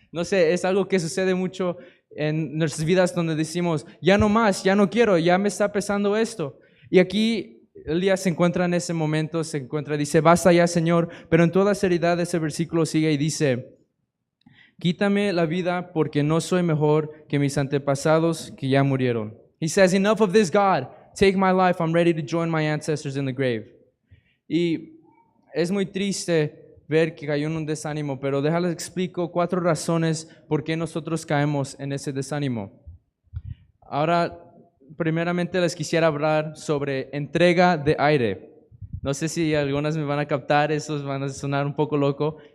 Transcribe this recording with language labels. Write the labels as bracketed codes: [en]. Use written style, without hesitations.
[es] No sé, es algo que sucede mucho en nuestras vidas donde decimos, ya no más, ya no quiero, ya me está pesando esto. Y aquí Elías se encuentra en ese momento, dice, basta ya, Señor. Pero en toda seriedad ese versículo sigue y dice, quítame la vida porque no soy mejor que mis antepasados que ya murieron. [en] He says, enough of this, God. Take my life. I'm ready to join my ancestors in the grave. [es] Y es muy triste ver que cayó en un desánimo, pero déjales explico 4 razones por qué nosotros caemos en ese desánimo. Ahora, primeramente les quisiera hablar sobre entrega de aire. No sé si algunas me van a captar, esos van a sonar un poco loco.